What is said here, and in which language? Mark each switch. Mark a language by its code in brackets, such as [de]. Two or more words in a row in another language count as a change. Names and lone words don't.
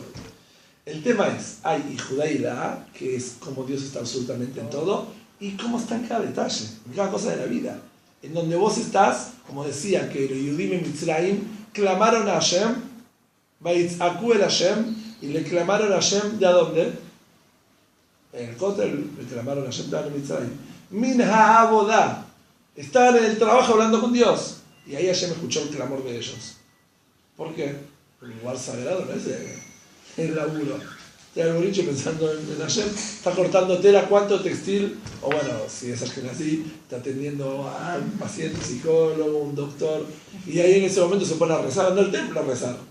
[es] El tema es, hay Judá y Ilá, que es como Dios está absolutamente en todo, y cómo está en cada detalle, en cada cosa de la vida. En donde vos estás, como decía, que los Yudim y Mitzrayim clamaron a Hashem, [he] ויצעקו אל השם, [es] y le clamaron a Hashem, ¿de a dónde? En el Kotel le clamaron a Hashem, de Mitzrayim. [he] מן העבודה. [es] Estaban en el trabajo hablando con Dios. Y ahí Hashem escuchó el clamor de ellos. ¿Por qué? Porque el lugar sagrado no es el laburo. Está el boliche pensando en Hashem, está cortando tela, cuánto textil, o bueno, si es así, está atendiendo a un paciente, psicólogo, un doctor, y ahí en ese momento se pone a rezar, anda al templo a rezar.